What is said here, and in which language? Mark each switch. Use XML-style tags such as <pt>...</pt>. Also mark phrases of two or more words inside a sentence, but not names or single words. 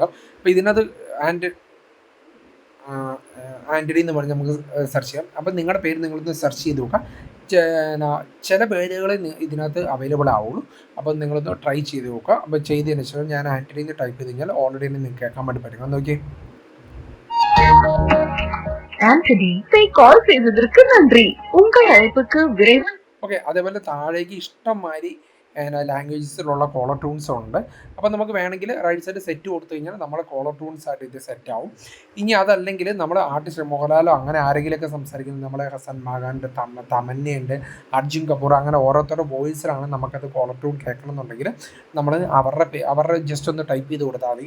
<ml>അപ്പോൾ ഇതിനകത്ത് ആൻ്റണി എന്ന് പറഞ്ഞ് നമുക്ക് സെർച്ച് ചെയ്യാം. അപ്പം നിങ്ങളുടെ പേര് നിങ്ങളൊന്ന് സെർച്ച് ചെയ്ത് നോക്കാം. ചില പേരുകൾ ഇതിനകത്ത് അവൈലബിൾ ആവുള്ളൂ. അപ്പം നിങ്ങളൊന്ന് ട്രൈ ചെയ്ത് നോക്കുക. അപ്പോൾ ചെയ്തതിന് ശേഷം ഞാൻ ആൻ്റണി എന്ന് ടൈപ്പ് ചെയ്ത് കഴിഞ്ഞാൽ ഓൾറെഡി നിങ്ങൾക്ക് കേൾക്കാൻ വേണ്ടി പറ്റും. നോക്കിയേ,</ml> <ta>ஆண்டனி கால் செய்ததற்கு நன்றி, உங்கள் அழைப்புக்கு விரைவில்.</ta> <ml>ഓക്കെ, അതേപോലെ താഴേക്ക് ഇഷ്ടംമാതിരി ലാംഗ്വേജസിലുള്ള</ml> <en>caller tunes</en> <ml>ഉണ്ട്. അപ്പോൾ നമുക്ക് വേണമെങ്കിൽ</ml> <en>right side set</en> <ml>കൊടുത്തു കഴിഞ്ഞാൽ നമ്മളെ</ml> <en>caller tunes</en> <ml>ആയിട്ട് ഇത് സെറ്റ് ആവും. ഇനി അതല്ലെങ്കിൽ നമ്മൾ ആർട്ടിസ്റ്റ് മോഹൻലാലോ അങ്ങനെ ആരെങ്കിലുമൊക്കെ സംസാരിക്കുന്നത്, നമ്മളെ ഹസൻ മാഗാനുണ്ട്, തമന്നയുണ്ട്, അർജുൻ കപൂർ, അങ്ങനെ ഓരോരുത്തരുടെ വോയിസിലാണ് നമുക്കത്</ml> <en>caller tune</en> <ml>കേൾക്കണമെന്നുണ്ടെങ്കിൽ നമ്മൾ അവരുടെ ജസ്റ്റ് ഒന്ന് ടൈപ്പ് ചെയ്ത് കൊടുത്താൽ മതി.</ml>